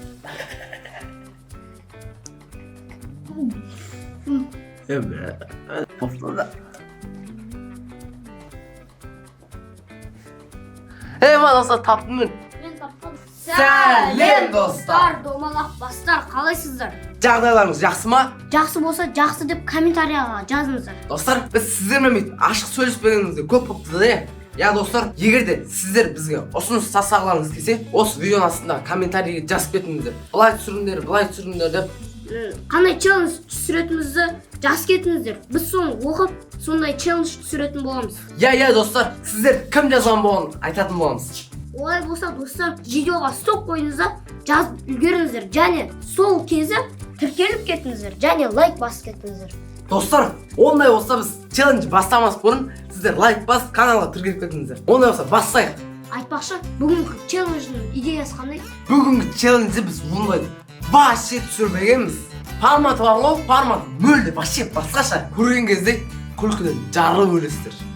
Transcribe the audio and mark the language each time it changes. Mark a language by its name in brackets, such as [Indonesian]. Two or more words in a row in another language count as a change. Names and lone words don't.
[Turkish] Evet. Haftada. Eyvallah dostlar taptım ben. [Kazakh] Men tapqan. Сәлем, достар. Домалақ бастар, қалайсыздар? Жағдайларыңыз жақсы ма? Жақсы болса, жақсы деп комментарияға жазыңыздар. Достар, біз сіздермен ашық сөйлеспегенімізде көп болыпты да. Ya dostlar, егер де сіздер бізге ұсыныс жасағыларыңыз келсе, осы видеоның астында комментарийге жазып кетіңіздер. Былай түсіріңдер деп. Қандай челлендж түсіретінімізді жазып кетіңіздер. Біз соны оқып, сондай челлендж түсіретін боламыз. Ya dostlar, сіздер кім жазған болғанын айтатын боламыз. Олай болса, достар, видеоға стоп қойыңыздар, жазып үлгеріңіздер. Және сол кезі тіркеліп кетіңіздер. Және лайк басып кетіңіздер. Dostlar, onday olsa biz challenge бастамас бұрын сіздер лайк басып каналға тіркеліп кетіңіздер. Ондай болса бастайық. Айтпақшы, бүгінгі челлендждің идеясы қандай? Бүгінгі челленджді біз ондай вообще түсірмегенбіз. Форматы бар ғой, формат мүлде вообще басқаша. Көрген кезде күлкіден жарылып өлесіздер.